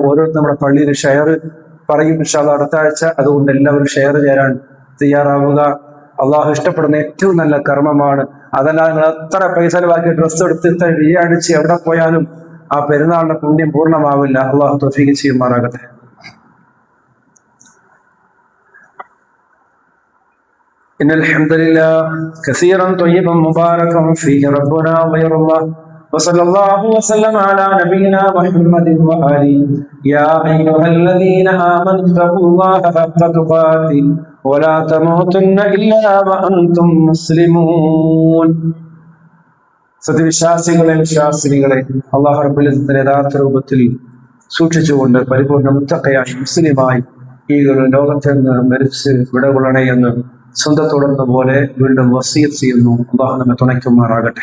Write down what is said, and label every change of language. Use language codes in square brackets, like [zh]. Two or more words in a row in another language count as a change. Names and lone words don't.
[ml] ഓരോരുത്തർ നമ്മുടെ പള്ളിയിൽ ഷെയർ പറയും [ar] إن شاء الله [ml] അടുത്ത ആഴ്ച. അതുകൊണ്ട് എല്ലാവരും ഷെയർ ചേരാൻ തയ്യാറാവുക. അള്ളാഹു ഇഷ്ടപ്പെടുന്ന ഏറ്റവും നല്ല കർമ്മമാണ്. അതല്ലാതെ നിങ്ങൾ എത്ര പൈസ ചെലവാക്കി ഡ്രസ്സ് എടുത്ത് അടിച്ച് എവിടെ പോയാലും ആ പെരുന്നാളിന്റെ പുണ്യം പൂർണ്ണമാവില്ല. അള്ളാഹു തൗഫീഖ് ചെയ്യുമാറാകട്ടെ. [ar] إن الحمد لله كثيرا طيبا مباركا فيه ربنا غير الله وصلى الله وسلم على نبينا محمد وآله يا أيها الذين آمنوا اتقوا الله حق تقاته ولا تموتن إلا وأنتم مسلمون. [ml] സത്യവിശ്വാസികളെ വിശ്വാസിനികളെ അല്ലാഹു റബ്ബുൽ ഇസ്സത്തിന്റെ യഥാർത്ഥ രൂപത്തിൽ സൂക്ഷിച്ചുകൊണ്ട് പരിപൂർണ്ണ മുത്തഖയായി മുസ്ലിമായി ഈ ലോകത്തിൽ നിന്ന് മരിച്ച് വിടകൊള്ളണേ എന്ന് സ്വന്തത്തോടുന്ന പോലെ വീണ്ടും വസിയത്ത് ചെയ്യുന്നു. അല്ലാഹു നമ്മെ തുണയ്ക്കുമാറാകട്ടെ.